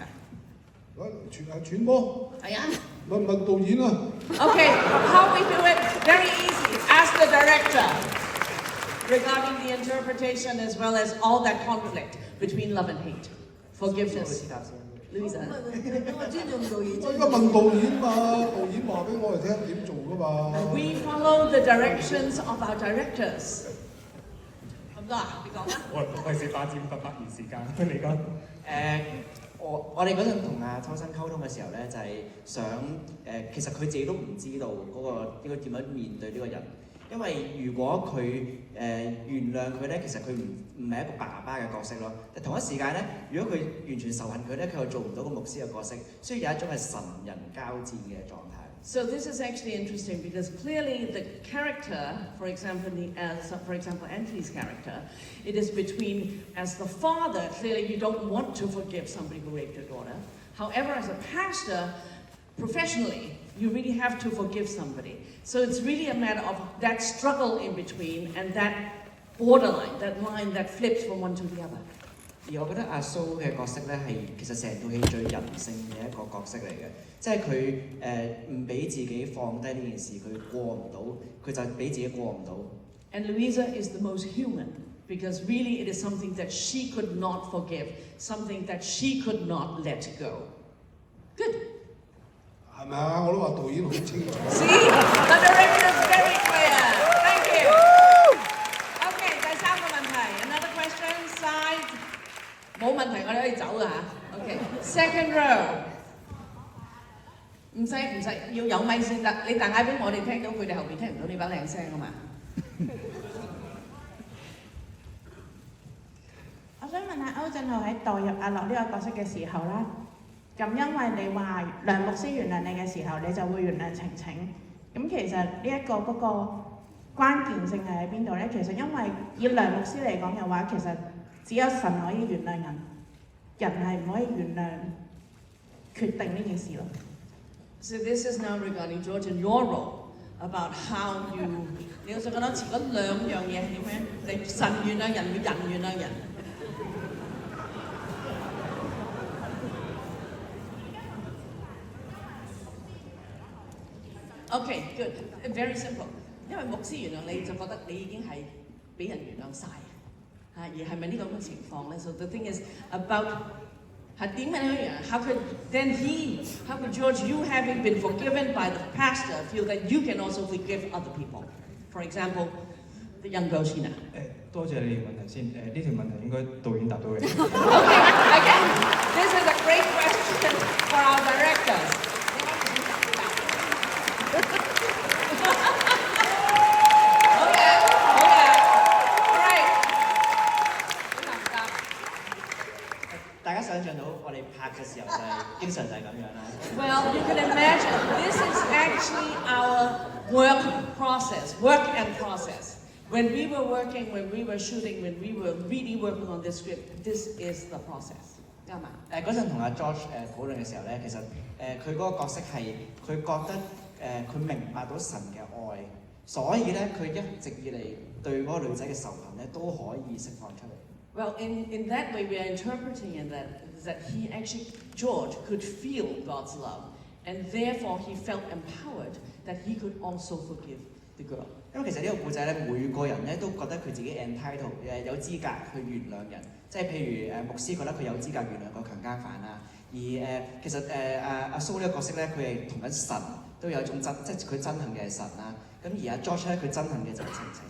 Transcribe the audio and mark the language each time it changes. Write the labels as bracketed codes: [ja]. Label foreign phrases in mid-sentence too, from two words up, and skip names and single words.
[yue] 揣摩。係啊。問導演啊。 [en] Okay, how we do it? Very easy. Ask the director regarding the interpretation as well as all that conflict between love and hate, forgiveness. Louisa. [yue] 我尊重導演。我而家問導演嘛，導演話俾我哋聽點做㗎嘛。 [en] We follow the directions of our directors. [yue] 咁多啊？你講啦。我費事霸佔時間，你講。我哋嗰陣同阿秋生溝通嘅時候咧，就係想其實佢自己都唔知道嗰個應該點樣面對呢個人，因為如果佢原諒佢咧，其實佢唔係一個爸爸嘅角色咯。但同一時間咧，如果佢完全仇恨佢咧，佢又做唔到個牧師嘅角色，所以有一種係神人交戰嘅狀態。 [en] So this is actually interesting because clearly the character, for example, Anthony's character, it is between, as the father, clearly you don't want to forgive somebody who raped your daughter. However, as a pastor, professionally, you really have to forgive somebody. So it's really a matter of that struggle in between and that borderline, that line that flips from one to the other. [yue] 而我覺得阿蘇嘅角色咧係其實成套戲最人性嘅一個角色嚟嘅，即係佢唔俾自己放低呢件事，佢過唔到，佢就俾自己過唔到。 [en] And Louisa is the most human because really it is something that she could not forgive, something that she could not let go. Good. [yue] 係咪啊？我都話導演好清楚。 [en] See, the director is very clear. Thank you. Okay, [yue] 第三個問題 [en] ，another question, side. [yue] 冇問題，我哋可以走㗎嚇。 [en] Okay, second row. [yue] 唔使，要有咪先得。你大嗌俾我哋聽到，佢哋後邊聽唔到你把靚聲啊嘛。我想問下歐振豪喺代入阿樂呢個角色嘅時候啦，咁因為你話梁牧師原諒你嘅時候，你就會原諒晴晴。咁其實呢一個嗰個關鍵性係喺邊度咧？其實因為以梁牧師嚟講嘅話，其實只有神可以原諒人，人係唔可以原諒決定呢件事咯。 [en] So this is now regarding George and your role about how you [yue] 你就覺得前嗰兩樣嘢係點樣？你神原諒人，人原諒人。 [en] Okay, good. Very simple. [yue] 因為牧師原諒你，就覺得你已經係俾人原諒晒嚇，而係咪呢個咁嘅情況咧 [en] ？So the thing is about [yue] 係點樣樣 [en] ？How could George, you having been forgiven by the pastor, feel that you can also forgive other people? For example, the young girl Sheena. [yue] 多謝你條問題先。呢條問題應該導演答到嘅。 [en] Okay, again, this is a great question for our directors. Well, you can imagine, this is actually our work and process. When we were working, when we were shooting, when we were really working on this script, this is the process. [yue] 啱嘛？嗰陣同阿 George 討論嘅時候咧，其實佢嗰個角色係佢覺得佢明白到神嘅愛，所以咧佢一直以嚟對嗰個女仔嘅仇恨咧都可以釋放出嚟。 [en] Well, in that way, we are interpreting in that he actually, George, could feel God's love, and therefore he felt empowered that he could also forgive the girl. [yue] 因為其實呢個故仔咧，每個人咧都覺得佢自己 entitled 有資格去原諒人，即係譬如牧師覺得佢有資格原諒個強姦犯啦，而其實阿蘇呢個角色咧，佢係同緊神都有一種即係佢憎恨嘅係神啦，咁而阿 George 咧佢憎恨嘅就係晴晴。